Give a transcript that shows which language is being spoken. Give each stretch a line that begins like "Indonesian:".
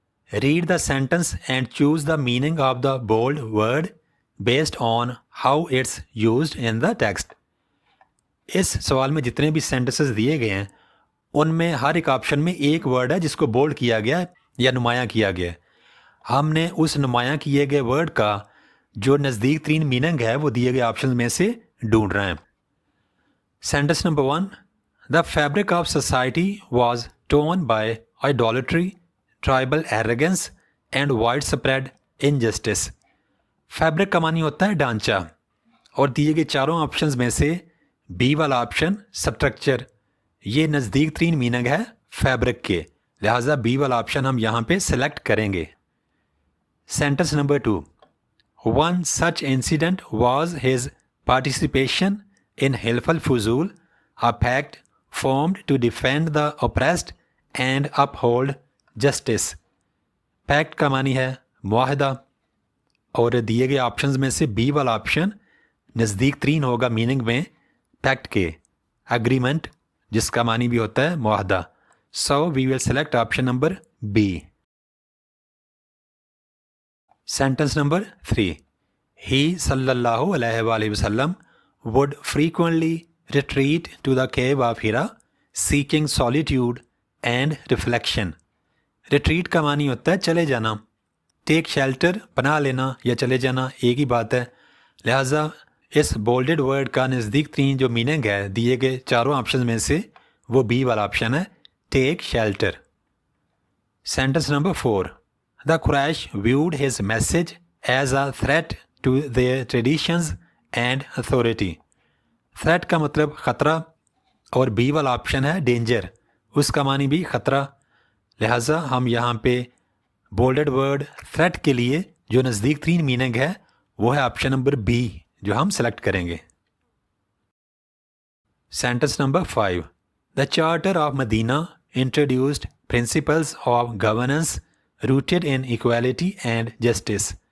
English: Read the sentence and choose the meaning of the bold word based on how it's used in the text.
Urdu: اس سوال میں جتنے بھی sentences دیے گئے ہیں ان میں ہر ایک آپشن میں ایک ورڈ ہے جس کو بولڈ کیا گیا یا نمایاں کیا گیا. ہم نے اس نمایاں کیے گئے ورڈ کا جو نزدیک ترین میننگ ہے وہ دیے گئے آپشن میں سے ڈھونڈ رہے ہیں. Sentence number 1.
English: The fabric of society was torn by idolatry, tribal arrogance and widespread injustice.
Urdu: Fabric کا معنی ہوتا ہے ڈھانچہ اور دیے گئے چاروں آپشنز میں سے بی والا آپشن سٹرکچر یہ نزدیک ترین میننگ ہے فیبرک کے لہٰذا بی والا آپشن ہم یہاں پہ سلیکٹ کریں گے. Sentence number 2.
English: One such incident was his participation in Hilf al-Fuzul, a pact formed to defend the oppressed and uphold justice.
Urdu: Packet کا معنی ہے معاہدہ اور دیے گئے آپشنز میں سے بی والا آپشن نزدیک ترین ہوگا میننگ میں پیکٹ کے. اگریمنٹ جس کا معنی بھی ہوتا ہے معاہدہ.
English: So we will select option number B.
Urdu: Sentence number 3.
English: He
Arabic: صلی اللہ علیہ وآلہ وسلم
English: would frequently retreat to the cave of Hira seeking solitude and reflection.
Urdu: Retreat کا معنی ہوتا ہے چلے جانا. ٹیک شیلٹر پناہ لینا یا چلے جانا ایک ہی بات ہے. لہٰذا اس بولڈڈ ورڈ کا نزدیک ترین جو میننگ ہے دیے گئے چاروں آپشن میں سے وہ بی والا آپشن ہے ٹیک shelter. Sentence number 4.
English: The Quraysh viewed his message as a threat to their traditions and authority.
Urdu: threat کا مطلب خطرہ اور بی والا آپشن ہے ڈینجر اس کا معنی بھی خطرہ. لہٰذا ہم یہاں پہ بولڈڈ ورڈ تھریٹ کے لیے جو نزدیک ترین میننگ ہے وہ ہے آپشن نمبر بی جو ہم سلیکٹ کریں گے. Sentence number 5.
English: The Charter of Medina introduced principles of governance rooted in equality and justice.